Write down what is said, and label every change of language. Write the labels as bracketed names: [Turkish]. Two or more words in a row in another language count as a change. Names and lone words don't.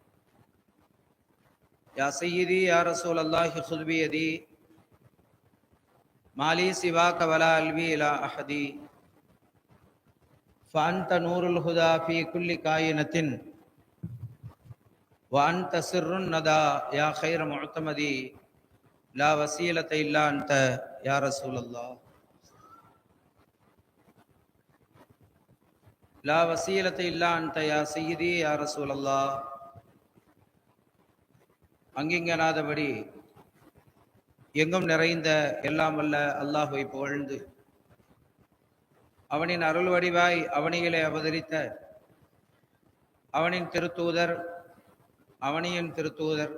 [Arabic] يا سيدي يا رسول الله خذ بيدي ما لي سواك ولا ألوي إلى أحد فأنت نور الهدى في كل كائنة وأنت سر الندى يا خير معتمدي لا وسيلة إلا أنت يا رسول الله لا وسيلة إلا أنت يا سيدي يا رسول الله. [Tamil] அங்கிங்கனாதபடி எங்கும் நிறைந்த எல்லாம் வல்ல அல்லாஹ்வை புகழ்ந்து அவனின் அருள் வடிவாய் அவனியிலே அவதரித்த அவனின் திருத்தூதர் அவனியின் திருத்தூதர்